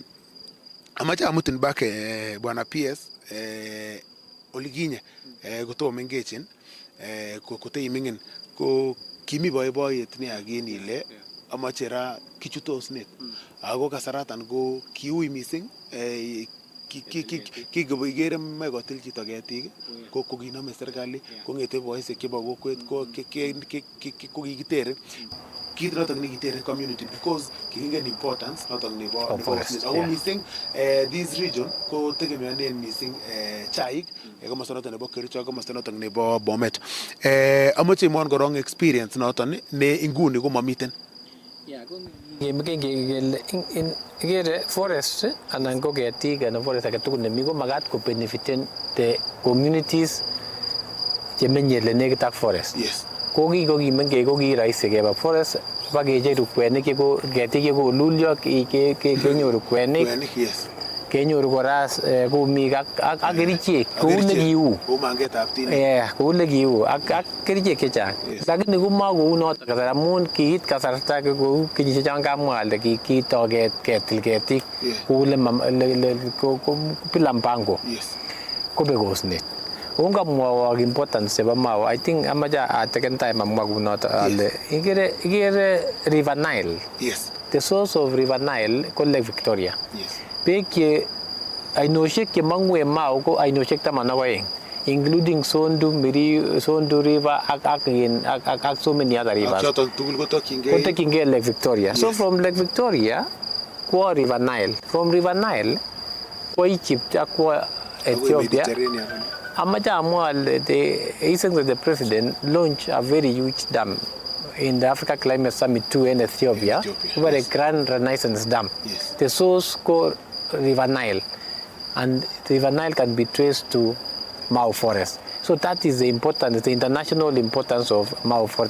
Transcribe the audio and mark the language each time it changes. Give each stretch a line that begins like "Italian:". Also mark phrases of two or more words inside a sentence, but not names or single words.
Kalenjin: Amache amutin back Bwana PS olikinye kotomo mengechen kotei ming'in ko kimi boiboiyet nea kin ile amache ra kichutos net ako kasaratan ko kiui mising kikere moe kotil chito ketik ko kinome serikali kong'ete boisiek chebo kokwet ko kikitere kit noton nekitere
English: community because
Kalenjin: kingen importance noton nebo forest. Ako mising
English: this region
Kalenjin: ko tegemeanen mising chaik komosta noton nebo Kericho, komosta noton nebo Bomet. Amoche imwon korong experience noton ne inguni ko mamiten. Ikere forest anan ko ketik anan forest age tugul nemi ko makat ko benefiten
English: the communities
Kalenjin: chemenye ele nekit ak forest. Ko kimengech ko rahisi keba forest bakecheru kwenik cheko ketik chekolulyo kenyoru kwenik kenyoru kora kumik ak kerichek kou nekiu kou nekiu ak kerichek chechang lakini komakou noto kasar amun kiit kasarta kou kenyisiek chon kamwa ale kitoo ketil ketik kou
Swahili: bila mpango
Kalenjin: kobekosnet ongamwawok importance chebo Mau.
English: I think
Kalenjin: amache ateken time amwa kunoto ale ikere River Nile.
English: The source of River Nile
Kalenjin: ko Lake Victoria. Beek che ainosiek che mangu en Mau ko ainosiek 12 including Sondu, Miri, Sondu River ak
English: so many other rivers.
Kalenjin: Kotokyingei Lake Victoria.
English: So from Lake Victoria
Kalenjin: ko River Nile.
English: From River Nile ko Egypt
Kalenjin: ak ko
English: Ethiopia.
Kalenjin: Amacha Amual,
English: the Excellency the President launched a very huge dam in the Africa Climate Summit 2 in Ethiopia, over a Grand Renaissance Dam. The source called River Nile, and the River Nile can be traced to Mau Forest. So that is the importance, the international importance of Mau Forest.